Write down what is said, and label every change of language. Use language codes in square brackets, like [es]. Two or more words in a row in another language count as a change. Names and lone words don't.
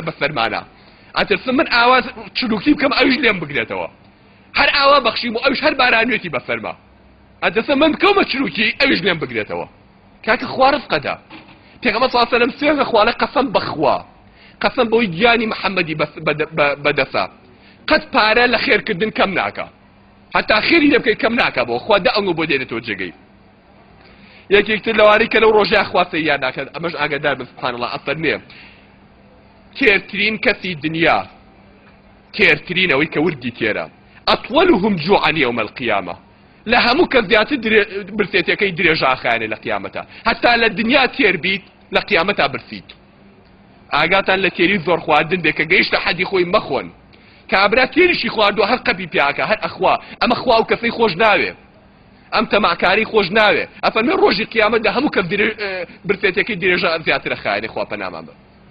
[ckb] بە فەرمانە ئەترسم من ئاواز چلوکی بکەم ئەویش لێم بگرێتەوە هەر ئاوا بەخشیم و ئەوش هەر بارانوێتی بە فەرما ئەدەسە من بکەومە چلوکی ئەویش لێم بگرێتەوە کاکە خوا ڕزقەدا پێغەمبەر [ar] صلی الله علیه و سلم [ckb] سوێنە خوالە قەسەم بەخوا قەسەم بەوەی گیانی محەممەدی بەدەسا قەت پارە لە خێرکردن کەم ناکە حتا خێری لێ بکەیت کەم ناکە بۆ خوا دە ئەنگۆ بۆ دێنێتەوە جێگەی یەکێکتر لەوانەی کە لەو ڕۆژەیە خوا سەیریان ناکات ئەمەش ئاگادار بن [ar] سوبحان الله [ckb] ئەفەرمێ تێرترین کەسی دنیا تێرترین ئەوەی کە وردی تێرە [ar] ئەطولهم جوعا يوم القيامة [ckb] لە هەموو کە زیاتر برسێتەکەی درێژە ئاخایانێ لە قیامەتە هەتا لە دنیا تێر بیت لە قیامەتا برسیت ئاگاتان لە تێری زۆر خواردن بێ کە گەیشتە حەدی خۆی مەخۆن کابرا تێریشی خواردووە هەر قەپی پیاکە هەر ئەخوا ئەمە خوا و کەسەی خۆش ناوێ ئەم تەماکاری خۆش ناوێ ئەفەرمێ ڕۆژی قیامەتدا هەموو کە برسێتەکەی درێژە زیاترە خایانێ خوا پەنامان بە